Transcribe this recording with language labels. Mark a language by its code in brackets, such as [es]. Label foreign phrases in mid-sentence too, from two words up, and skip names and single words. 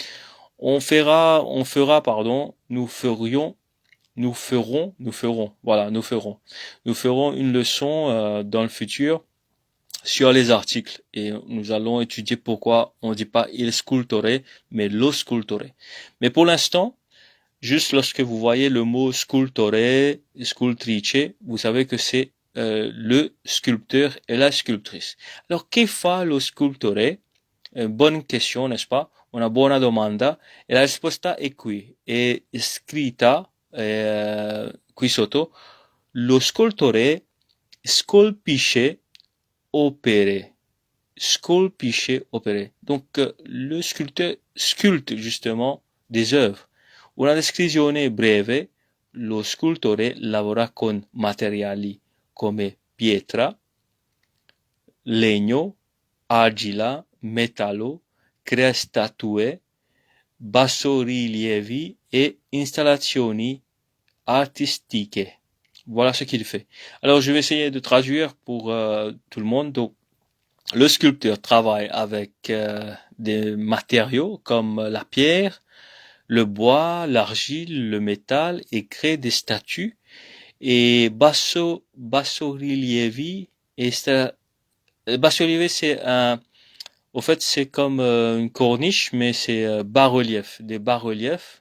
[fr] Nous ferons une leçon dans le futur sur les articles et nous allons étudier pourquoi on dit pas [it] il scultore, [fr] mais [it] lo scultore. [fr] Mais pour l'instant, juste lorsque vous voyez le mot [it] scultore, scultrice, [fr] vous savez que c'est le sculpteur et la sculptrice. Alors, [it] che fa lo scultore? [fr] Bonne question, n'est-ce pas? [it] Una buona domanda. E la risposta è qui. È scritta qui sotto. Lo scultore scolpisce opere. Scolpisce opere. [fr] Donc, le sculpteur sculpte justement des œuvres. [it] Una descrizione breve, lo scultore lavora con materiali come pietra, legno, argilla, metallo, crea statue, bassorilievi e installazioni artistiche. [fr] Voilà ce qu'il fait. Alors je vais essayer de traduire pour tout le monde. Donc, le sculpteur travaille avec des matériaux comme la pierre, le bois, l'argile, le métal et crée des statues. Et bassorilievi bas-relief c'est au fait c'est comme une corniche mais c'est bas-relief, des bas-reliefs.